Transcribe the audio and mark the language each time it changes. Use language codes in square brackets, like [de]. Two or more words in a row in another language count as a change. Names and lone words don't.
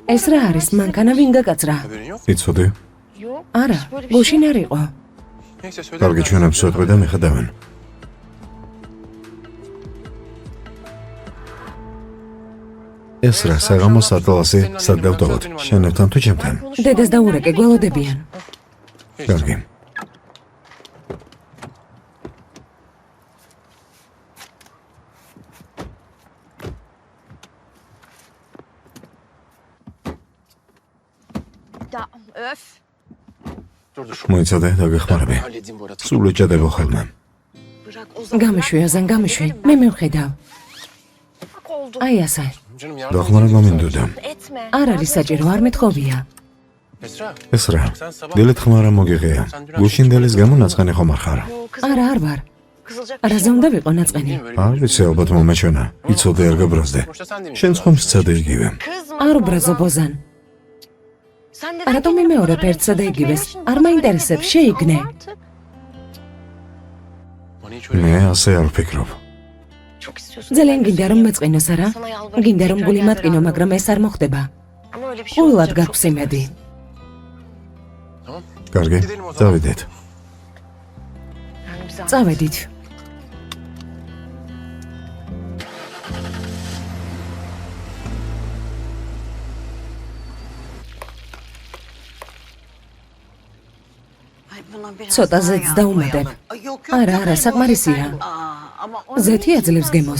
[ka] ეს რა არის? მანქანა ვინ გაკაცრა? იცოდე? [tr] Yok. [ka] არა, [tr] böyle bir [ka] გუშინ [tr] şey [ka] არ იყო. [tr] Neyse söyle. [ka] კარგი ჩვენებს ვეთყვი და მიხედავენ. ეს რა საღამოს ატლასი სად დავტოვოთ? შენებთან თუ ჩემთან? დედას დაურეკე, გველოდებიან. კარგი. [tr] Da, öf. Dur. [ka] მოიცადე და გეხმარები. [tr] Halledeyim bu arada. [ka] სულ ეჭედებო ხოლმე. [tr] Bırak o zaman. [ka] გამიშვი, ოზან, გამიშვი. მე მივხედავ. [tr] Bak oldu. [ka] აი ასე. [tr] Canım yardım. [ka] დახმარება მინდოდა. [tr] Etme. [ka] არ არის საჭირო, არ მეთხოვია. Esra. ეს რა? დილით ხმარა მოგიღია. გუშინდელის გამო ნაწყანი ხომ არ ხარ? [tr] Yok kız. [ka] არა, არ ვარ. [tr] Kızılacak bir [ka] რაზე [tr] şey [ka] უნდა [tr] yok. [ka] ვიყო ნაწყენი? არ ვიცი ალბათ მომეჩვენა. იცოდე არ გაბრაზდე. [tr] Boşta sen de mi? [ka] შენ ხომ სცადე იგივე. [tr] Kızma. [ka] არ უბრაზობ, ოზან. [tr] Sen neden [ka] რატომ [tr] kendini [ka] იმეორებ [tr] bunlara [ka] ერთსა და [tr] etiyorsun? [ka] იგივეს? [tr] Benim için [ka] არ [tr] bunlar [ka] მაინტერესებს, [tr] önemli [ka] შეიგნე. [tr] değil. Artık. Bana hiç öyle [ka] მე [tr] gelmedi. [ka] ასე არ ვფიქრობ. [tr] Çok istiyorsun. [ka] ძალიან [tr] Ben [ka] გინდა რომ მეწყინოს, არა? [tr] Sana yalvarırım, [ka] გინდა რომ [tr] tekrar [ka] გული [tr] gel [ka] მატკინო, [tr] beraber. [ka] მაგრამ ეს არ მოხდება. [tr] Ama öyle bir şey [ka] ყოლად [tr] olacak, çok [ka] გაქვს იმედი. [tr] Tamam. [ka] კარგი, [tr] Gidelim o zaman. [ka] დავიდეთ. [tr] Yani bize [ka] წავედით. ცოტა ზეთს დავუმატებ. არა, საკმარისია. ზეთი აძლევს გემოს.